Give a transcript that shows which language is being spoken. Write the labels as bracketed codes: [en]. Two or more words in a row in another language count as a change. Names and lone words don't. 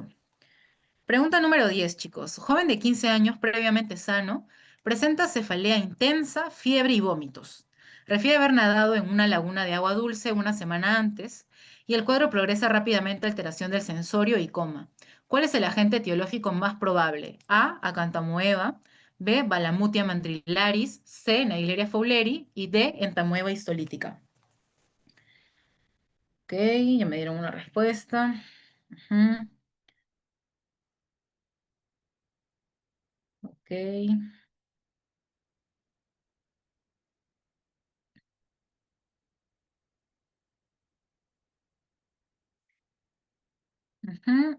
[es] Pregunta número 10, chicos. Joven de 15 años previamente sano, presenta cefalea intensa, fiebre y vómitos. Refiere haber nadado en una laguna de agua dulce una semana antes y el cuadro progresa rápidamente a alteración del sensorio y coma. ¿Cuál es el agente etiológico más probable? A. Acantamoeba. B. Balamutia mandrilaris. C. Naegleria fowleri. Y D. Entamoeba histolítica. Ok, ya me dieron una respuesta. Ujú, ok. Ujú.